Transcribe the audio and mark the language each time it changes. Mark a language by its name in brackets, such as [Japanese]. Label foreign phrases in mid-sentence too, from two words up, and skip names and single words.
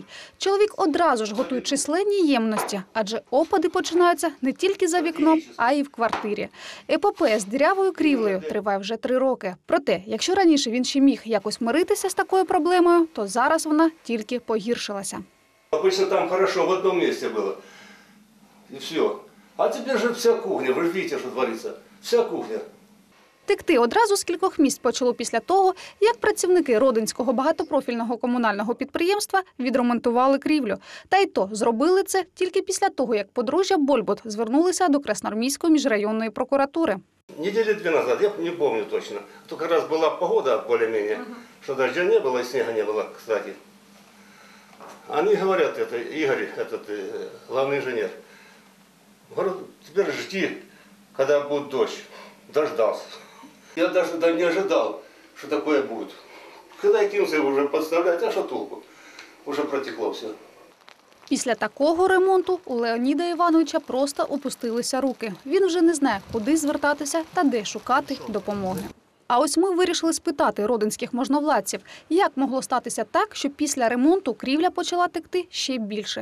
[Ukrainian] Чоловік одразу ж готує численні ємності, адже опади починаються не тільки за вікном, а й в квартирі. Епопея з дірявою крівлею триває вже 3 роки. Проте, якщо раніше він ще міг якось миритися з такою проблемою, то зараз вона тільки погіршилася. [Russian] Обычно там хорошо, в одном месте было. И все. А теперь же вся кухня, вы же видите, что творится. Вся кухня. [Ukrainian] Текти одразу з кількох місць почало після того, як працівники Родинського багатопрофільного комунального підприємства відремонтували крівлю. Та й то зробили це тільки після того, як подружжя Больбут звернулися до Красноармійської міжрайонної прокуратури. [Russian] Недели 2 назад, я не помню точно. Только раз была погода более-менее, что дождя не было и снега не было, кстати. Они говорят, это Игорь, главный инженер, говорят, теперь жди, когда будет дождь. Дождался. Я даже не ожидал, что такое будет. Когда я кинулся уже подставлять, а что толку? Уже протекло все. [Ukrainian] Після такого ремонту у Леоніда Івановича просто опустилися руки. Він вже не знає, куди звертатися та де шукати допомоги. А ось ми вирішили спитати родинських можновладців, як могло статися так, що після ремонту крівля почала текти ще більше.